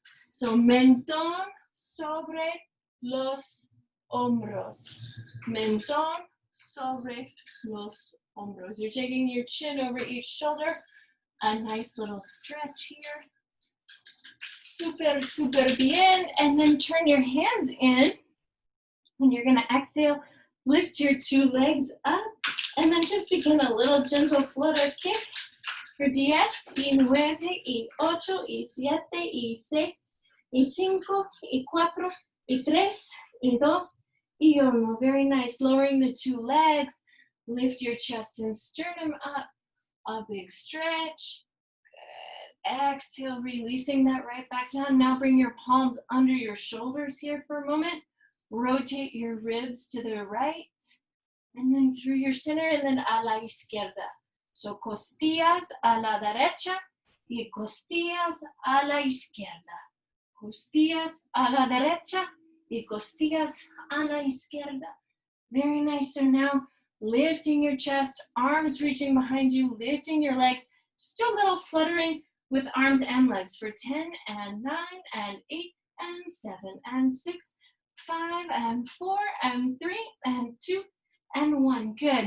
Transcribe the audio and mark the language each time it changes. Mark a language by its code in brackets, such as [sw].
[es] So mentón sobre los hombros. Mentón sobre los hombros. [en] You're taking your chin over each shoulder. A nice little stretch here. [es] Super, super bien. [en] And then turn your hands in. And you're going to exhale. Lift your two legs up. And then just begin a little gentle flutter kick. For 10, [es] y 9, y 8, y 7, y 6, y 5, y 4, y 3, y 2, y 1. [en] Very nice. Lowering the two legs. Lift your chest and sternum up. A big stretch. Good. Exhale, releasing that right back down. Now bring your palms under your shoulders here for a moment. Rotate your ribs to the right. And then through your center, and then [es] a la izquierda. So costillas a la derecha y costillas a la izquierda. Costillas a la derecha y costillas a la izquierda. [en] Very nice. So now lifting your chest, arms reaching behind you, lifting your legs. Just a little fluttering with arms and legs for 10 and 9 and 8 and 7 and 6, 5 and 4 and 3 and 2 and 1. Good.